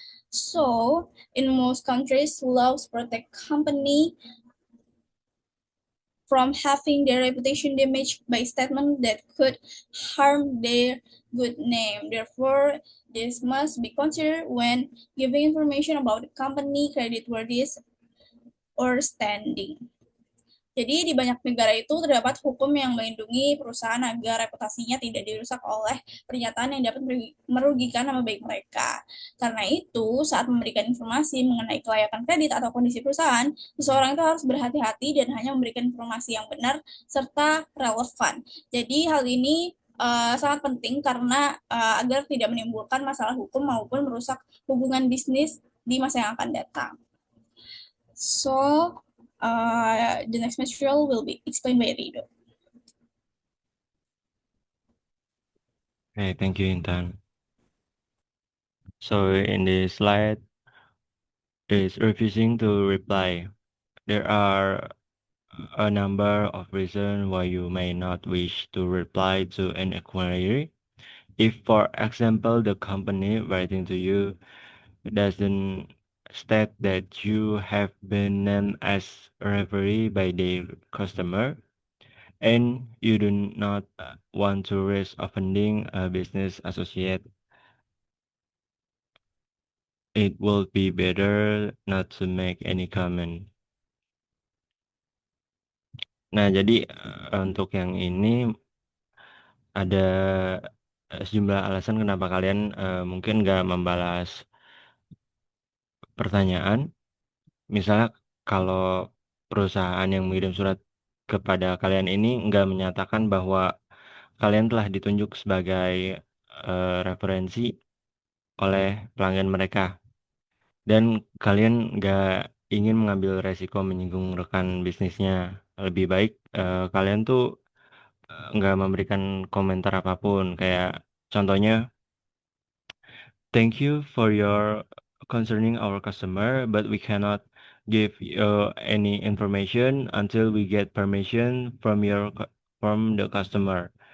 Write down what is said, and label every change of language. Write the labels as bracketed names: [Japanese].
[English] So, in most countries, laws protect company from having their reputation damaged by statements that could harm their good name. Therefore, this must be considered when giving information about the company creditworthiness or standing. [Indonesian] Jadi di banyak negara itu terdapat hukum yang melindungi perusahaan agar reputasinya tidak dirusak oleh pernyataan yang dapat merugikan nama baik mereka. Karena itu, saat memberikan informasi mengenai kelayakan kredit atau kondisi perusahaan, seseorang itu harus berhati-hati dan hanya memberikan informasi yang benar serta relevan. Jadi hal ini sangat penting karena agar tidak menimbulkan masalah hukum maupun merusak hubungan bisnis di masa yang akan datang. [English] So, the next material will be explained by Rido. Okay, thank you, Intan. So in this slide is refusing to reply. There are a number of reasons why you may not wish to reply to an inquiry. If, for example, the company writing to you doesn't state that you have been named as a referee by their customer, and you do not want to risk offending a business associate, it will be better not to make any comment. [Indonesian] Nah, jadi untuk yang ini ada sejumlah alasan kenapa kalian mungkin nggak membalas pertanyaan. Misalnya kalau perusahaan yang mengirim surat kepada kalian ini nggak menyatakan bahwa kalian telah ditunjuk sebagai referensi oleh pelanggan mereka, dan kalian nggak ingin mengambil resiko menyinggung rekan bisnisnya. Lebih baik kalian tuh nggak memberikan komentar apapun. Kayak contohnya, [English] thank you for your concerning our customer, but we cannot give you any information until we get permission from from the customer.